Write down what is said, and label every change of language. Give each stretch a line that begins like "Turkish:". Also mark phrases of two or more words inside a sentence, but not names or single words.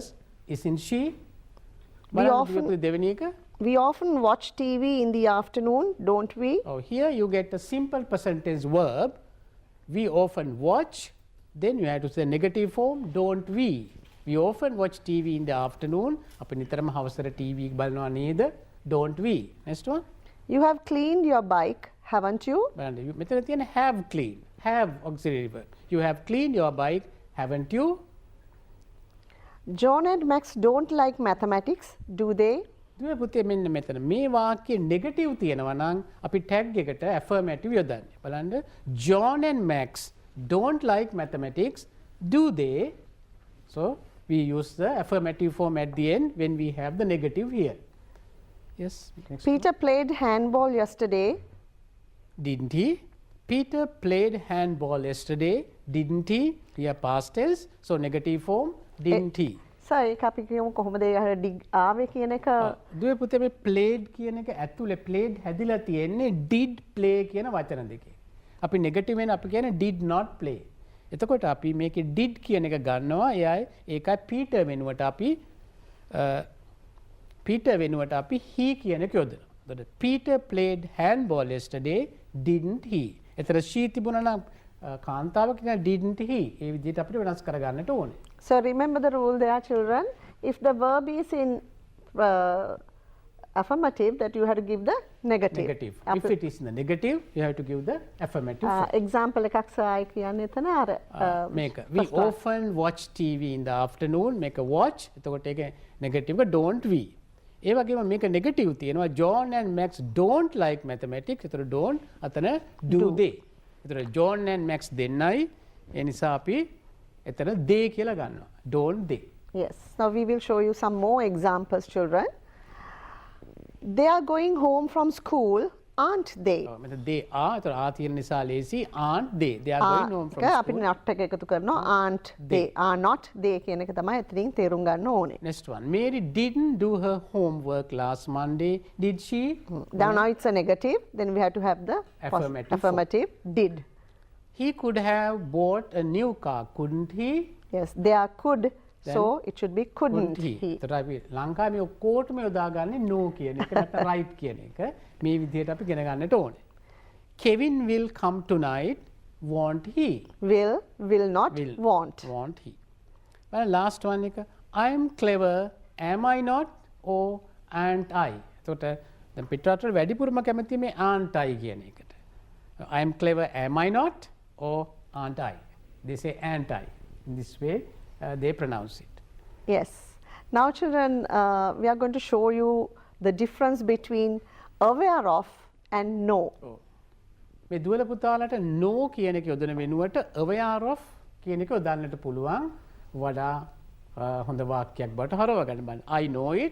English: Isn't she? We often watch TV in the afternoon, don't we? Oh, here you get a simple present tense verb. We often watch. Then you have to say negative form, don't we? We often watch TV in the afternoon.
Sinhala: අපි නිතරම හවසට TV බලනවා නේද?
English: Don't we? Next one. You have cleaned your bike, haven't you?
Sinhala: බලන්න මෙතන තියෙන
English: have cleaned. Have auxiliary verb. You have cleaned your bike, haven't you? John and Max don't like mathematics, do they?
Sinhala: දුවේ පුතේ මෙන්න මෙතන මේ වාක්‍යයේ නෙගටිව් තියෙනවා නම් අපි ටැග් එකට affirmative යොදන්නේ.
English: බලන්න John and Max don't like mathematics, do they? So we use the affirmative form at the end when we have the negative here. Yes. Next Peter played handball yesterday. Didn't he? Peter played handball yesterday, didn't he? Here past tense, so negative form, didn't he? Sir,
Sinhala: ඒක අපි කියමු කොහොමද dig ආවේ කියන එක. දුවේ පුතේ මේ played කියන එක ඇතුලේ played හැදිලා තියෙන්නේ
English: did play
Sinhala: කියන වචන දෙකේ. අපි negative වෙන අපි කියන්නේ
English: did not play.
Sinhala: එතකොට අපි මේකේ did කියන එක ගන්නවා. ඒකයි Peter වෙනුවට අපි he කියන එක යොදනවා.
English: එතකොට Peter played handball yesterday, didn't he?
Sinhala: එතන she තිබුණා නම් කාන්තාව කියන
English: didn't he?
Sinhala: ඒ විදිහට අපිට වෙනස් කරගන්නට ඕනේ.
English: So remember the rule there, children. If the verb is in affirmative, that you have to give the negative. Negative. If it is in the negative, you have to give the affirmative.
Sinhala: Example එකක් සායි කියන්නේ එතන අර
English: make we often watch TV in the afternoon. Make a watch.
Sinhala: එතකොට ඒක negative එක
English: don't we.
Sinhala: ඒ වගේම මේක negative තියෙනවා.
English: John and Max don't like mathematics.
Sinhala: එතකොට don't අතන
English: do they.
Sinhala: එතකොට John and Max දෙන්නයි. ඒ නිසා අපි එතන they කියලා ගන්නවා.
English: Don't they. Yes. Now we will show you some more examples, children. They are going home from school, aren't they? මෙතන they are.
Sinhala: එතකොට ආ තියෙන නිසා ලේසි
English: aren't they. They are going home from school.
Sinhala: අපි not එක එකතු කරනවා.
English: Aren't they are not they
Sinhala: කියන එක තමයි එතනින් තේරුම් ගන්න ඕනේ.
English: Next one. Mary didn't do her homework last Monday, did she? Now it's a negative. Then we have to have the affirmative. Did. He could have bought a new car, couldn't he? Yes, there could. Then so it should be couldn't he.
Sinhala: එතකොට අපි ලංකාවේ මේ ඔක්කොටම යොදාගන්නේ no කියන එක නැත්නම් right කියන එක. මේ විදිහට අපි ඉගෙන ගන්නට ඕනේ.
English: Kevin will come tonight, won't he? Will not, won't. Won't he? Well, last one එක I am clever, am I not? Or aren't I?
Sinhala: එතකොට දැන් පිටරට වැඩිපුරම කැමති මේ
English: aren't I
Sinhala: කියන එකට.
English: I am clever, am I not? Or aren't I? They say aren't I. In this way they pronounce it. Yes. Now children, we are going to show you the difference between aware of and know.
Sinhala: මේ දුවල පුතාලට no කියන එක යොදන වෙනුවට
English: aware of
Sinhala: කියන එක යොදන්නට පුළුවන් වඩා හොඳ වාක්‍යයක් බවට හරව ගන්න බලන්න.
English: I know it.